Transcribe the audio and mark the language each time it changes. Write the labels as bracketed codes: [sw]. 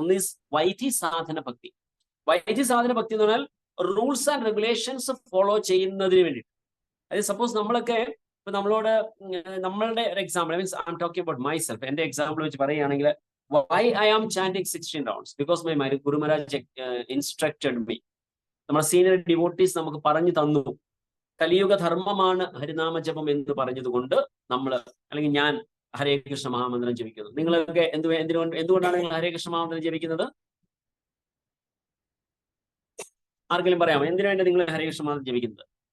[ml] ഒന്ന് ഈസ് വൈധി സാധന ഭക്തി. വൈധി സാധന ഭക്തി എന്ന് പറഞ്ഞാൽ റൂൾസ് ആൻഡ് റെഗുലേഷൻസ് ഫോളോ ചെയ്യുന്നതിന് വേണ്ടി. അതായത് സപ്പോസ് നമ്മളൊക്കെ ഇപ്പൊ നമ്മളോട് നമ്മളുടെ ഒരു example, [en] Means I'm talking about myself. [ml] എന്റെ എക്സാമ്പിൾ വെച്ച് പറയുകയാണെങ്കിൽ, [en] why I am chanting 16 rounds? Because my Guru Maharaj instructed me. [ml] നമ്മുടെ സീനിയർ ഡിവോട്ടീസ് നമുക്ക് പറഞ്ഞു തന്നു. കലിയുഗ ധർമ്മമാണ് ഹരിനാമജപം എന്ന് പറഞ്ഞതുകൊണ്ട് നമ്മൾ, അല്ലെങ്കിൽ ഞാൻ ഹരേ കൃഷ്ണ മഹാമന്ത്രം ജപിക്കുന്നു. നിങ്ങളൊക്കെ എന്തുകൊണ്ടാണ് നിങ്ങൾ ഹരേ കൃഷ്ണ മഹാമന്ത്രം ജപിക്കുന്നത്? ആർക്കെങ്കിലും പറയാമോ? എന്തിനു വേണ്ടി നിങ്ങൾ ഹരേ കൃഷ്ണ മഹാമന്ത്രം ജപിക്കുന്നത്?